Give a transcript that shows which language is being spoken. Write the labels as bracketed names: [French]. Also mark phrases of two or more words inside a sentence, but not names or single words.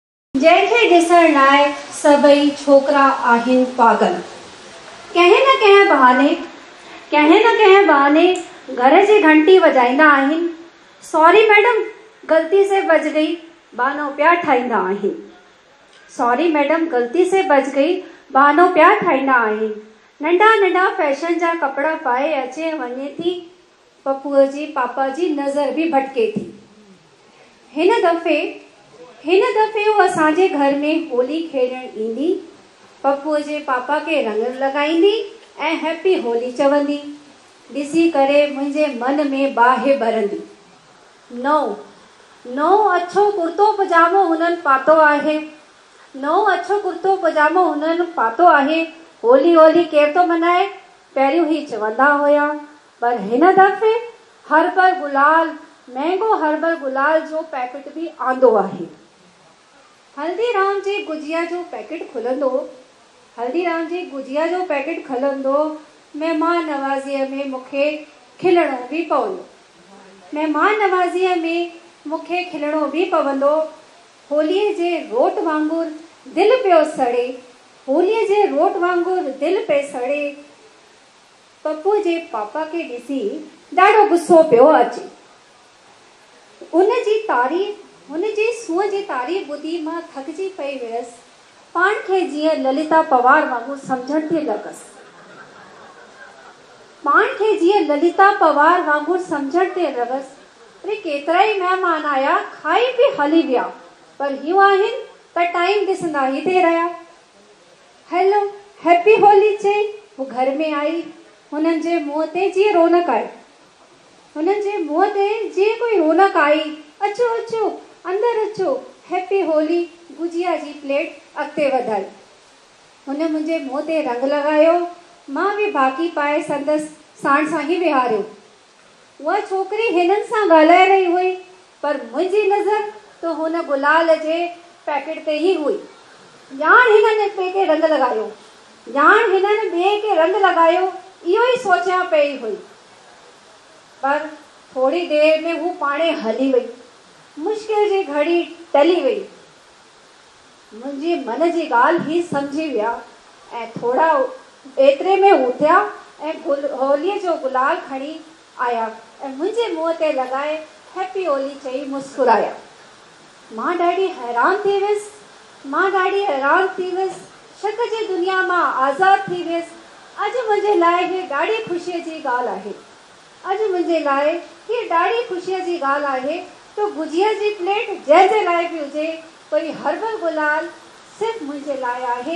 [Sindhi] जैसे ॾिसण लाइ सभई छोकरा आहिनि पागल। कंहिं न कंहिं बहाने घर जी घंटी वजाईंदा आहिनि। [English] Sorry madam [Hindi] गलती से बज गई [Sindhi] बहानो पिया ठाहींदा आहिनि। [English] Sorry madam [Hindi] गलती से बज गई [Sindhi] बहानो पिया ठाहींदा आहिनि। नंढा नंढा फैशन जा कपिड़ा पाए अचे वञे थी। पप्पूअ जी पापा जी नज़र बि भटके थी। हिन दफ़े वो असांजे घर में होली खेलण ईंदी। पप्पूअ जे पापा के रंग लगाईंदी ऐं हैप्पी होली चवंदी। ॾिसी करे मुंहिंजे मन में बाहि भरंदी। नओ अछो कुर्तो पजामो हुननि पातो आहे। होली होली केर थो मनाए पहिरियों ही चवंदा हुया। पर हिन दफ़े हर्बल गुलाल महांगो हर्बल गुलाल जो पैकेट बि आंदो आहे। हल्दीराम जी गुजिया जो पैकेट खुलंदो। महिमान नवाज़ीअ में मूंखे खिलणो बि पवंदो। होलीअ जे रोट वांगुरु दिलि पे सड़े। पप्पू जे पापा खे ॾिसी ॾाढो गुस्सो पियो अचे। हुन जी सूंहं जी तारीफ़ ॿुधी मां थकिजी पई वियसि। पाण खे जीअं ललिता पवार वांगुरु सम्झण थी लॻसि। अरे केतिरा ई महिमान आया खाई पी हली विया। पर यूं आहिनि त टाइम ॾिसंदा ई थिए रहिया। [English] Hello Happy Holi [Sindhi] चई वो घर में आई। हुननि जे मुंहं ते जीअं कोई रौनक आई। अचो अंदर अचो हैप्पी होली। गुजिया जी प्लेट अॻिते वधाई। हुन मुंहिंजे मुंहं ते रंग लॻायो। मां बि बाक़ी पाए संदसि साण सां ई विहारियो। उहा छोकिरी हिननि सां ॻाल्हाए रही हुई। पर मुंहिंजी नज़र त हुन गुलाल जे पैकेट ते ई हुई। ॼाण हिननि ॿिए खे रंग लॻायो इहो ई सोचियां पई हुई। पर थोड़ी देर में हू पाणे हली वई। मुश्किल जी घड़ी टली वई। मुंहिंजे मन जी ॻाल्हि ई सम्झी विया ऐं थोड़ा एतिरे में उथिया ऐं होलीअ जो गुलाल खणी आया ऐं मुंहिंजे मुंहं ते लॻाए हैप्पी होली चई मुस्कुराया। मां ॾाढी हैरान थी वियसि। शक जी दुनिया मां आज़ाद थी वियसि। अॼु मुंहिंजे लाइ हीअ ॾाढी ख़ुशीअ जी ॻाल्हि आहे तो गुजिया जी प्लेट जंहिंजे लाइ बि हुजे कोई हर्बल गुलाल सिर्फ़ मुंहिंजे लाइ आहे।